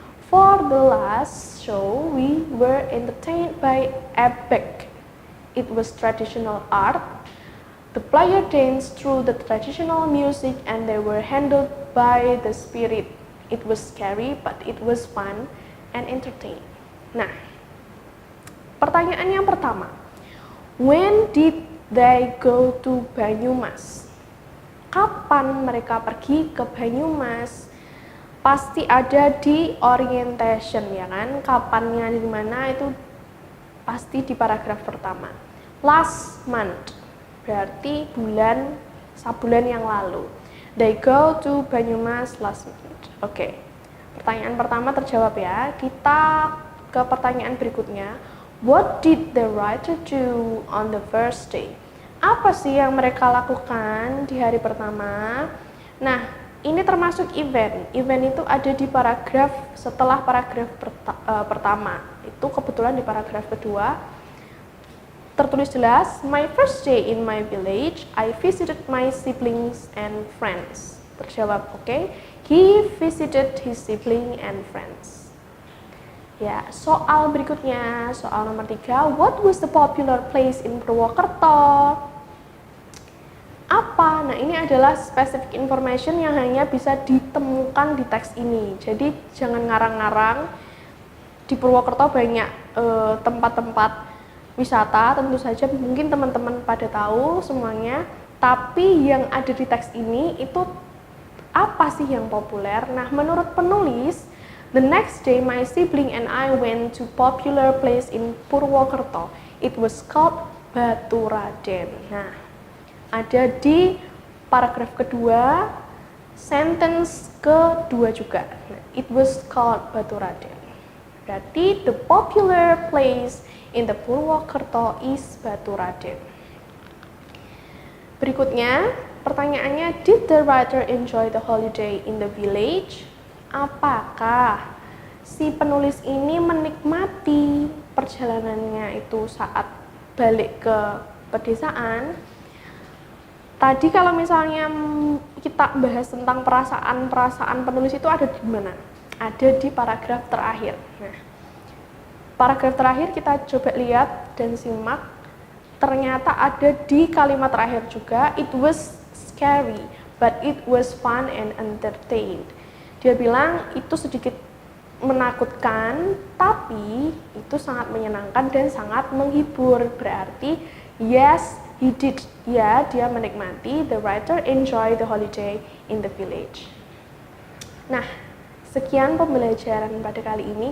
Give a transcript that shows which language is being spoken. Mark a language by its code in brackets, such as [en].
[en] For the last show, we were entertained by ebek. It was traditional art. The player danced through the traditional music and they were handled by the spirit. It was scary, but it was fun and entertaining. [id] Nah, pertanyaan yang pertama. [en] When did they go to Banyumas? [id] Kapan mereka pergi ke Banyumas? Pasti ada di orientation, ya kan? Kapannya di mana itu pasti di paragraf pertama. [en] Last month [id] berarti sebulan yang lalu. [en] They go to Banyumas last month. [id] Oke. Pertanyaan pertama terjawab ya. Kita ke pertanyaan berikutnya. [en] What did the writer do on the first day? [id] Apa sih yang mereka lakukan di hari pertama? Nah, ini termasuk event. Event itu ada di paragraf setelah paragraf pertama. Itu kebetulan di paragraf kedua. Tertulis jelas, [en] my first day in my village, I visited my siblings and friends. [id] Terjawab, oke. [en] He visited his sibling and friends. [id] Ya, soal berikutnya, soal nomor 3. [en] What was the popular place in Purwokerto? [id] Apa? Nah, ini adalah specific information yang hanya bisa ditemukan di teks ini. Jadi jangan ngarang-ngarang. Di Purwokerto banyak tempat-tempat wisata, tentu saja mungkin teman-teman pada tahu semuanya. Tapi yang ada di teks ini itu apa sih yang populer? Nah, menurut penulis, [en] the next day my sibling and I went to popular place in Purwokerto. It was called Batu Raden. [id] Nah, ada di paragraf kedua, sentence kedua juga. [en] Nah, it was called Batu Raden. Berarti the popular place in the Purwokerto is Batu Raden. Berikutnya, pertanyaannya, did the writer enjoy the holiday in the village? [id] Apakah si penulis ini menikmati perjalanannya itu saat balik ke pedesaan? Tadi kalau misalnya kita bahas tentang perasaan penulis itu ada di mana? Ada di paragraf terakhir. Nah, paragraf terakhir kita coba lihat dan simak. Ternyata ada di kalimat terakhir juga, [en] it was scary, but it was fun and entertained. [id] Dia bilang itu sedikit menakutkan, tapi itu sangat menyenangkan dan sangat menghibur. Berarti, [en] yes, he did. [id] Ya, dia menikmati. [en] The writer enjoy the holiday in the village. [id] Nah, sekian pembelajaran pada kali ini.